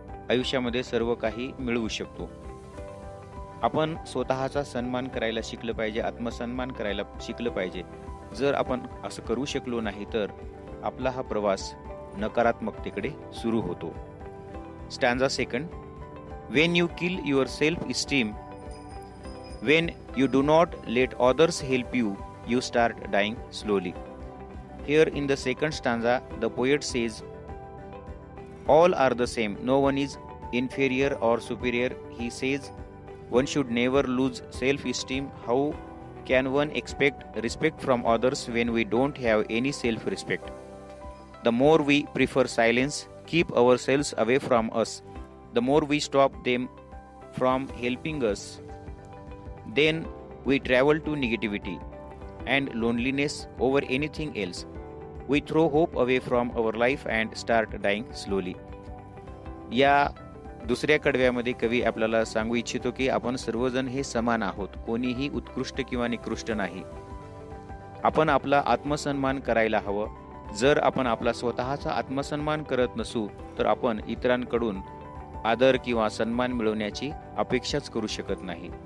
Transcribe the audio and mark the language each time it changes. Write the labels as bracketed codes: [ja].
[mr] आयुष्यामध्ये सर्व काही मिळवू शकतो. आपण स्वतःचा सन्मान करायला शिकलं पाहिजे, आत्मसन्मान करायला शिकलं पाहिजे. जर आपण असं करू शकलो नाही तर आपला हा प्रवास नकारात्मकतेकडे सुरू होतो. [en] Stanza second. When you kill your self-esteem, when you do not let others help you, you start dying slowly. Here in the second stanza, the poet says, all are the same, no one is inferior or superior. He says, one should never lose self-esteem. How can one expect respect from others when we don't have any self-respect? The more we prefer silence, keep ourselves away from us, the more we stop them from helping us, then we travel to negativity and loneliness over anything else. We throw hope away from our life and start dying slowly. [mr] या दुसऱ्या कडव्यामध्ये कवी आपल्याला सांगू इच्छितो की आपण सर्वजण हे समान आहोत, कोणीही उत्कृष्ट किंवा निकृष्ट नाही. आपण आपला आत्मसन्मान करायला हवं. जर आपण आपला स्वतःचा आत्मसन्मान करत नसू तर आपण इतरांकडून आदर किंवा सन्मान मिळवण्याची अपेक्षाच करू शकत नाही.